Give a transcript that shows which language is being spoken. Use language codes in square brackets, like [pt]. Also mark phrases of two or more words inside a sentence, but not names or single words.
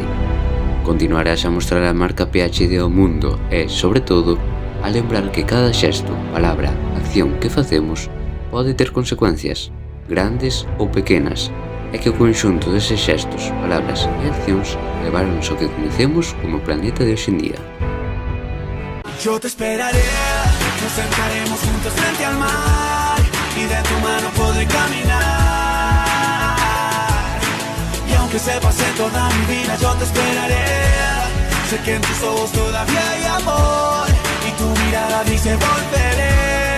[gl] Continuarás a mostrar a marca PhD ao mundo e, sobre todo, a lembrar que cada xesto, palabra, acción que facemos pode ter consecuencias, grandes ou pequenas, e que o conxunto deses xestos, palabras e accións levaronnos ao que conhecemos como o planeta de hoxe en día. [es] Yo te esperaré, nos sentaremos juntos frente al mar y de tu mano podré caminar. Y aunque se pase toda mi vida, yo te esperaré. Sé que en tus ojos todavía hay amor y tu mirada dice volveré.